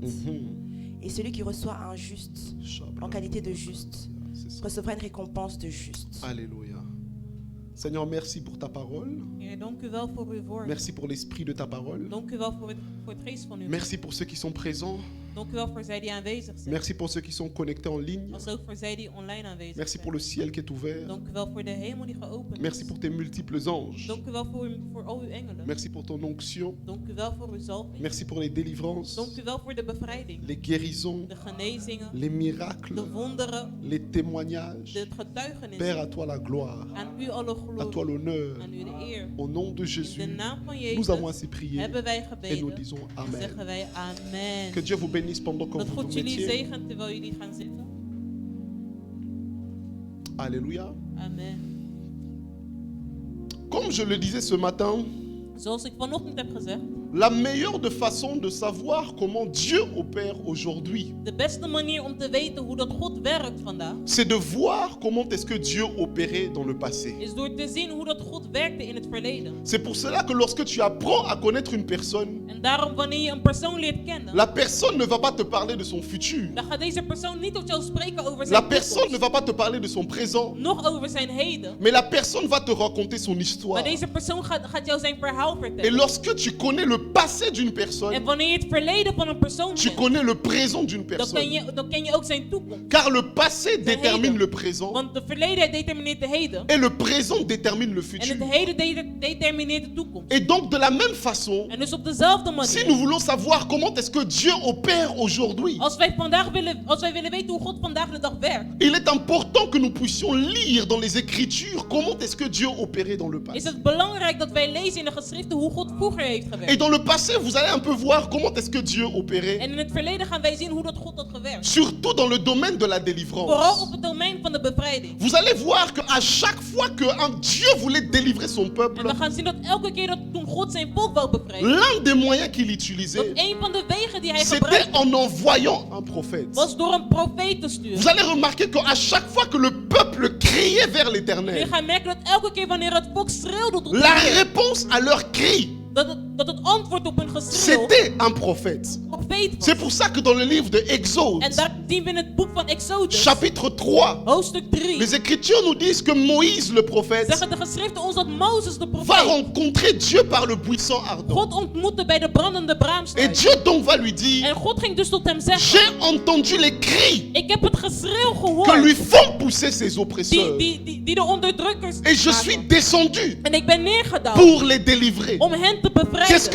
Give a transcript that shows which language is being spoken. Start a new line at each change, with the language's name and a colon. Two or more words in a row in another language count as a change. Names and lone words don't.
French: Mhm. Et celui qui reçoit un juste en qualité de juste C'est ça. recevra une récompense de juste. Alléluia. Seigneur, merci pour ta parole.
Dutch: Heer, dank u wel voor uw woord.
French: Merci pour l'esprit de ta parole.
Dutch: Dank u wel voor het geest van u.
French: Merci pour ceux qui sont présents.
Dutch: Dank u wel voor zij die aanwezig zijn.
French: Merci pour ceux qui sont connectés en ligne.
Dutch: Als ook voor zij die online aanwezig
French: Merci
Dutch: zijn.
French: pour le ciel qui est ouvert.
Dutch: Dank u wel voor de hemel die geopend
French: Merci
Dutch: is.
French: pour tes multiples anges.
Dutch: Dank u wel voor al uw engelen.
French: Merci pour ton onction.
Dutch: Dank u wel voor uw zalving.
French: Merci pour les délivrances,
Dutch: Dank u wel voor de bevrijding.
French: les guérisons,
Dutch: De genezingen.
French: les miracles,
Dutch: De wonderen.
French: les témoignages.
Dutch: De getuigenissen.
French: Père, à toi la gloire,
Dutch: Aan u alle
French: à toi
Dutch: glorie.
French: l'honneur.
Dutch: Aan u de eer.
French: Au nom de
Dutch: In
French: Jésus,
Dutch: de naam van
French: nous avons
Dutch: Jezus
French: ainsi prié
Dutch: hebben wij
French: et nous
Dutch: gebeden.
French: disons
Dutch: En
French: Amen.
Dutch: zeggen wij amen.
French: Que Dieu vous bénisse pendant que
Dutch: Dat
French: vous vous
Dutch: God jullie
French: mettiez.
Dutch: zegent terwijl jullie gaan zitten.
French: Alléluia. Amen. Comme je le disais ce matin,
Dutch: Zoals ik vanochtend heb gezegd,
French: la meilleure de façon de savoir comment Dieu opère aujourd'hui,
Dutch: de beste manier om te weten hoe dat God werkt vandaag,
French: c'est de voir comment est-ce que Dieu opérait dans le passé.
Dutch: is door te zien hoe dat God werkte in het verleden.
French: C'est pour cela que lorsque tu apprends à connaître une personne,
Dutch: En daarom wanneer je een persoon leert kennen,
French: la personne ne va pas te parler de son futur.
Dutch: dan gaat deze persoon niet tot jou spreken over
French: La
Dutch: zijn
French: personne ne
Dutch: toekomst,
French: va pas te parler de son présent,
Dutch: nog over zijn heden.
French: mais la personne va te raconter son
Dutch: Maar
French: histoire.
Dutch: deze persoon gaat jou zijn verhaal
French: Et
Dutch: vertellen.
French: lorsque tu connais le le passé d'une
Dutch: En
French: personne,
Dutch: wanneer je het verleden van een persoon
French: tu
Dutch: kent,
French: connais le présent d'une
Dutch: dan
French: personne.
Dutch: ken je ook zijn toekomst.
French: Car le passé détermine
Dutch: heden.
French: le présent
Dutch: Want de verleden determineert de heden.
French: et le présent détermine le
Dutch: En
French: futur.
Dutch: het heden determineert de toekomst.
French: Et donc de la même façon,
Dutch: En dus op dezelfde
French: si
Dutch: manier.
French: nous voulons savoir comment est-ce que Dieu opère aujourd'hui,
Dutch: Als wij willen weten hoe God vandaag de dag werkt,
French: il est important que nous puissions lire dans les Écritures comment est-ce que Dieu opérait dans le
Dutch: is
French: passé.
Dutch: het belangrijk dat wij lezen in de geschriften hoe God vroeger heeft
French: Et
Dutch: gewerkt.
French: dans le passé, vous allez un peu voir comment est-ce que Dieu opérait,
Dutch: En in het verleden gaan wij zien hoe dat God had gewerkt.
French: surtout dans le domaine de la
Dutch: Vooral
French: délivrance.
Dutch: op het domein van de bevrijding.
French: Vous allez voir qu'à chaque fois que Dieu voulait délivrer son
Dutch: En
French: peuple,
Dutch: we gaan zien dat elke keer dat toen God zijn volk wou bevrijden,
French: l'un des moyens qu'il
Dutch: dat
French: utilisait,
Dutch: een van de wegen die hij
French: c'était
Dutch: gebruikte
French: en envoyant un prophète.
Dutch: was door een profeet te sturen.
French: Vous allez remarquer qu'à chaque fois que le peuple criait vers
Dutch: Je
French: l'Éternel,
Dutch: gaat merken dat elke keer wanneer het volk schreeuwde tot
French: la
Dutch: de Heer,
French: réponse à leur cri,
Dutch: dat het antwoord op hun geschreeuw
French: c'était un prophète.
Dutch: een profeet was.
French: C'est pour ça que dans le livre de Exode,
Dutch: En daar zien we in het boek van Exodus,
French: chapitre 3,
Dutch: hoofdstuk 3,
French: les Écritures nous disent que Moïse, le prophète,
Dutch: zeggen de geschriften ons dat Mozes de
French: va
Dutch: profeet
French: rencontrer Dieu par le buisson ardent.
Dutch: God ontmoette bij de brandende
French: Et
Dutch: braamstruik.
French: Dieu donc va lui dire,
Dutch: En God ging dus tot hem zeggen,
French: j'ai entendu les cris
Dutch: ik heb het geschreeuw
French: que
Dutch: gehoord
French: lui font pousser ses oppresseurs.
Dutch: die de onderdrukkers
French: Et je
Dutch: maken.
French: suis descendu
Dutch: En ik ben neergedaald
French: pour les délivrer.
Dutch: om hen te
French: Qu'est-ce que